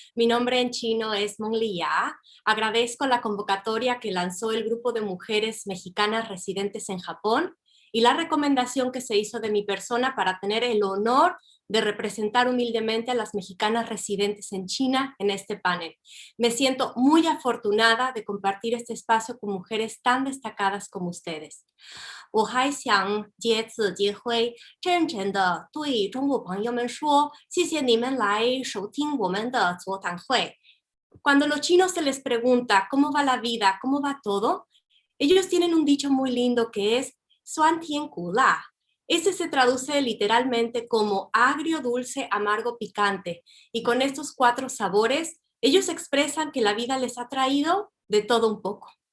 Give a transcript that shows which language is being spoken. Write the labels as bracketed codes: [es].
[es] Mi nombre en chino es Meng Li Ya. Agradezco la convocatoria que lanzó el grupo de mujeres mexicanas residentes en Japón y la recomendación que se hizo de mi persona para tener el honor de representar humildemente a las mexicanas residentes en China en este panel. Me siento muy afortunada de compartir este espacio con mujeres tan destacadas como ustedes. [zh] 我还想借此机会真诚地对中国朋友们说，谢谢你们来收听我们的座谈会。 [es] Cuando los chinos se les pregunta cómo va la vida, cómo va todo, ellos tienen un dicho muy lindo que es Suan Tian Ku La. Este se traduce literalmente como agrio, dulce, amargo, picante. Y con estos 4 sabores, ellos expresan que la vida les ha traído de todo un poco.